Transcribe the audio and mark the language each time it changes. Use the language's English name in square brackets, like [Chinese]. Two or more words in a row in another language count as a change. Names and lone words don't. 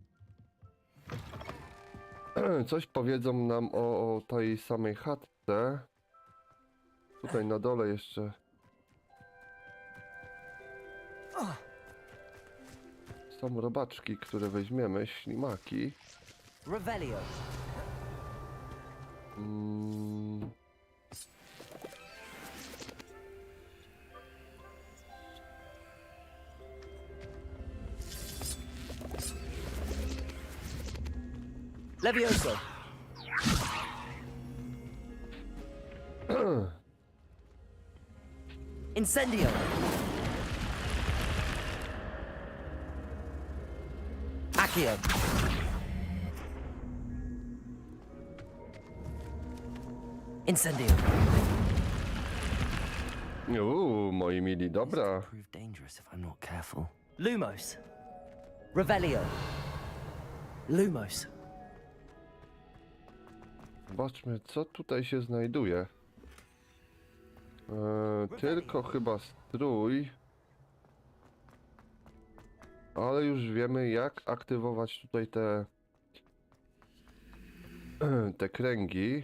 [Polish] Coś powiedzą nam o tej samej chatce. Tutaj na dole jeszcze. Są robaczki, które weźmiemy, ślimaki. Revelio. Levioso. Incendio. Accio. Incendio. Moi mili, dobra. [English] Prove dangerous if I'm not careful. Lumos. Revelio. Lumos. [Polish] Zobaczmy, co tutaj się znajduje. Tylko chyba strój. Ale już wiemy, jak aktywować tutaj te kręgi.